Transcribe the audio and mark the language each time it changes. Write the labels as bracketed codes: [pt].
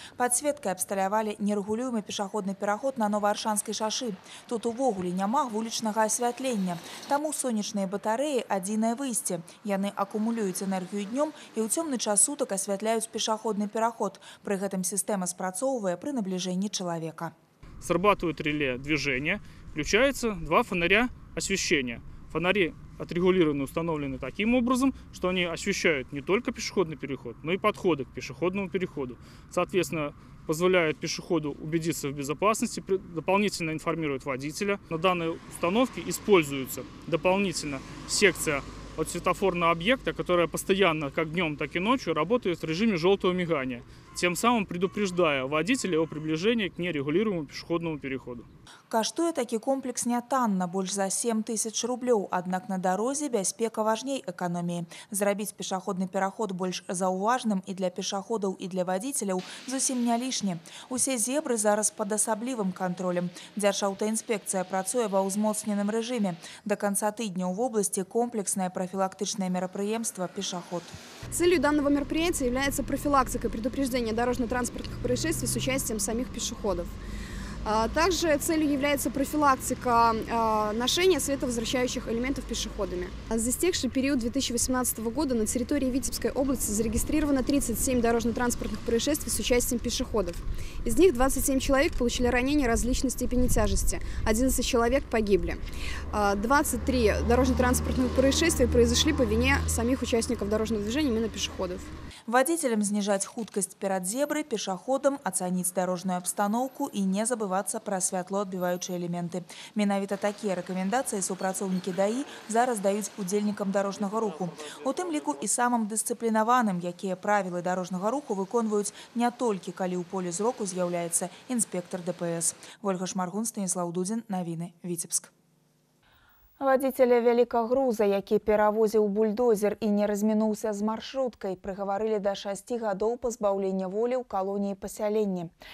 [be] Падсветкай абсталявалі нерэгулюемы пешаходны пераход на Новааршанскай шашы. Тут увогуле няма вулічнага асвятлення. Таму сонечныя батарэі адзінае выйсце. Яны акумулююць энергію днём і ў цёмны час сутак асвятляюць пешаходны пераход. Пры гэтым сістэма спрацоўвае [ru] при наближении человека. Срабатывает реле движения, включаются 2 фонаря освещения. Фонари отрегулированы, установлены таким образом, что они освещают не только пешеходный переход, но и подходы к пешеходному переходу. Соответственно, позволяют пешеходу убедиться в безопасности, дополнительно информируют водителя. На данной установке используется дополнительно секция от светофорного объекта, которая постоянно, как днем, так и ночью, работает в режиме желтого мигания, тем самым предупреждая водителя о приближении к нерегулируемому пешеходному переходу. [be] Каштуе такі комплекс нятанна, больш за 7 000 рублёў, аднак на дарозе бяспека важней эканоміі. Зрабіць пешаходны пераход больш заўважным і для пешаходаў, і для вадзіцеляў зусім не лішне. Усе зебры зараз пад асаблівым кантролем. Дзяржаўтаінспекцыя працуе ва ўзмоцненым рэжыме. [ru] До конца [be] тыдня ў вобласці комплекснае профилактичное мероприемство «Пешеход». [ru] Целью данного мероприятия является профилактика и предупреждение дорожно-транспортных происшествий с участием самих пешеходов. Также целью является профилактика ношения световозвращающих элементов пешеходами. За истекший период 2018 года на территории Витебской области зарегистрировано 37 дорожно-транспортных происшествий с участием пешеходов. Из них 27 человек получили ранения различной степени тяжести, 11 человек погибли. 23 дорожно-транспортных происшествия произошли по вине самих участников дорожного движения, именно пешеходов. Водителям снижать хуткость перед зеброй, пешеходам оценить дорожную обстановку и не забываться про святлоотбиваючыя элементы. [be] Менавіта такія рэкамендацыі супрацоўнікі ДАІ зараз даюць удзельнікам дорожнага руху. У тым ліку і самым дысцыплінаваным, якія правілы дорожнага руху выконваюць не толькі калі ў полі зроку з'яўляецца інспектор ДПС. Ольга Шмаргун, Станіслаў Дудзін, навіны, Віцебск. [ru] Водителя великогруза, [be] які перавозіў бульдозер і не размінуўся з маршруткай, прыгаварылі да 6 гадоў пазбаўлення волі ў калоніі пасялення.